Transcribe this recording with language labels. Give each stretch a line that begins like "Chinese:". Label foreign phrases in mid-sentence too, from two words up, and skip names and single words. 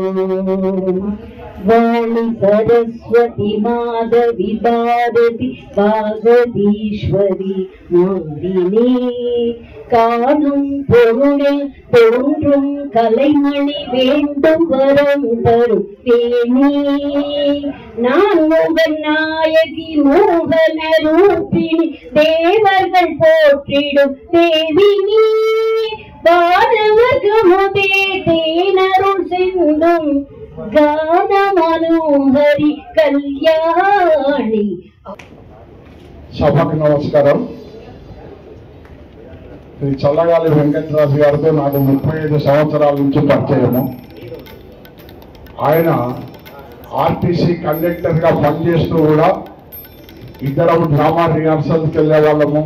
Tamil: வாணி சரஸ்வதி மாதவி பாரதி பாகதீஸ்வரி மாறினே காணும் பொருளில் தோன்றும் கலைமணி வேண்டும் வரம் தரும் தேனி. நான் முகன் நாயகி மோகன ரூபிணி தேவர்கள் போற்றிடும் தேவினி. வானவர்கமுதே தேனருள் சிந்தும் கான மனோகரி கல்யாணி.
Telugu: సభకు నమస్కారం. శ్రీ చల్లగాలి వెంకటరాజు గారితో నాకు 35 సంవత్సరాల నుంచి పరిచయము. ఆయన ఆర్టీసీ కండక్టర్గా పనిచేస్తూ కూడా ఇద్దరం డ్రామా రిహార్సల్కి వెళ్ళే వాళ్ళము.